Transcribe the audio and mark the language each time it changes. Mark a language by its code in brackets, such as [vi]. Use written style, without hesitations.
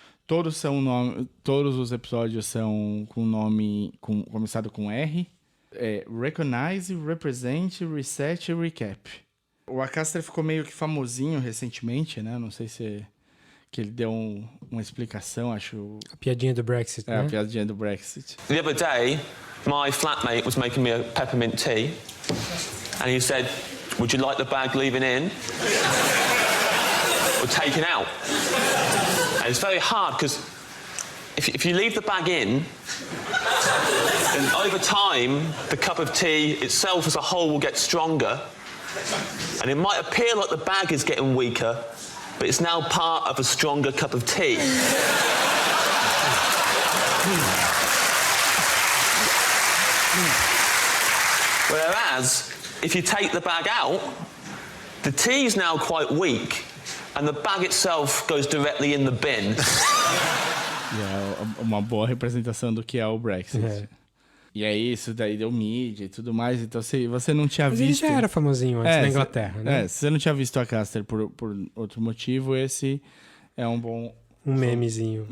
[pt] Todos os episódios são com nome começado com R. Recognize, Represent, Reset e Recap. O Acaster ficou meio que famosinho recentemente, né? Não sei se... que ele deu uma explicação, acho... A piadinha do Brexit, né? A piadinha do Brexit. [en] The other day, my flatmate was making me a peppermint tea, and he said, "Would you like the bag leaving in or taken out?" And it's very hard because if you leave the bag in, then over time, the cup of tea itself as a whole will get stronger, and it might appear like the bag is getting weaker, but it's now part of a stronger cup of tea. Whereas, if you take the bag out, the tea is now quite weak, and the bag itself goes directly in the bin. [pt] E é uma boa representação do que é o Brexit. E é isso, daí deu mídia e tudo mais. Então, se você não tinha visto... Mas ele já era famosinho antes na Inglaterra, né? Se você não tinha visto a Caster por outro motivo, esse é um bom... Um memezinho.